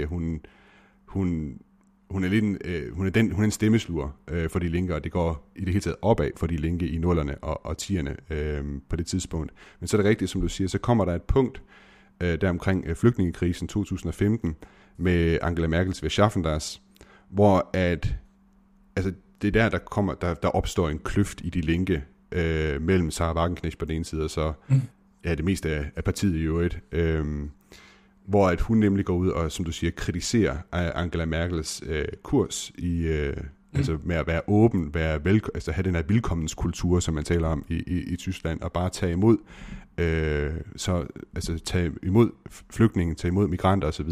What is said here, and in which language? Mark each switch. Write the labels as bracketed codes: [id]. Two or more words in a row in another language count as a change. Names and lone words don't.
[da] Hun er en stemmeslur for Die Linke, og det går i det hele taget opad for Die Linke i nullerne og 10'erne på det tidspunkt. Men så er det rigtigt, som du siger, så kommer der et punkt der omkring flygtningekrisen 2015 med Angela Merkels [de] Wir schaffen das, [da] hvor det er der opstår en kløft i Die Linke mellem Sarah Wagenknecht på den ene side, og så det meste af partiet i øvrigt, hvor at hun nemlig går ud og, som du siger, kritiserer Angela Merkels kurs i altså med at være åben, altså have den her velkommenskultur, som man taler om i Tyskland, og bare tage imod tage imod flygtninge, tage imod migranter osv.